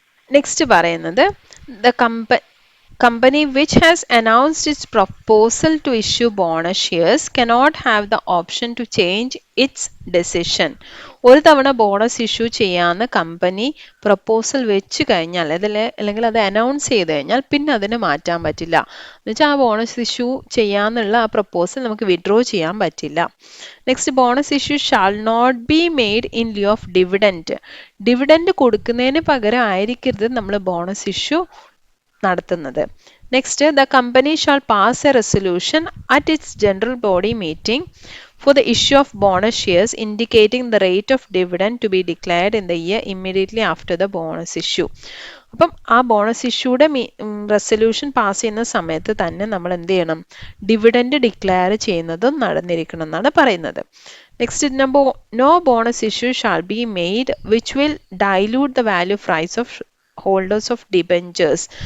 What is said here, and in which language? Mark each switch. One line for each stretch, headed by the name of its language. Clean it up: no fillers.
English: Next പറയുന്നത്, ദ company which has announced its proposal to issue bonus shares cannot have the option to change its decision.
Malayalam: ഒരു തവണ bonus issue ചെയ്യാന്ന് company proposal വെച്ച് കഴിഞ്ഞാൽ അല്ലെങ്കിൽ അത് അനൗൺസ് ചെയ്ത് കഴിഞ്ഞാൽ പിന്നെ അതിന് മാറ്റാൻ പറ്റില്ല. എന്നുവെച്ചാൽ ആ ബോണസ് ഇഷ്യൂ ചെയ്യാന്നുള്ള ആ പ്രപ്പോസൽ നമുക്ക് വിഡ്രോ ചെയ്യാൻ പറ്റില്ല.
English: Next, bonus issue shall not be made in lieu of dividend.
Malayalam: Dividend കൊടുക്കുന്നതിന് പകരം ആയിരിക്കരുത് നമ്മൾ ബോണസ് ഇഷ്യൂ നടത്തുന്നത്.
English: Next, the company shall pass a resolution at its general body meeting for the issue of bonus shares indicating the rate of dividend to be declared in the year immediately after the bonus issue.
Malayalam: അപ്പം ആ bonus ഇഷ്യൂടെ resolution pass ചെയ്യുന്ന സമയത്ത് തന്നെ നമ്മൾ എന്ത് ചെയ്യണം, dividend declare ചെയ്യുന്നതും നടന്നിരിക്കണം എന്നാണ് പറയുന്നത്.
English: Next, no bonus issue shall be made which will dilute the value of rights of holders of debentures.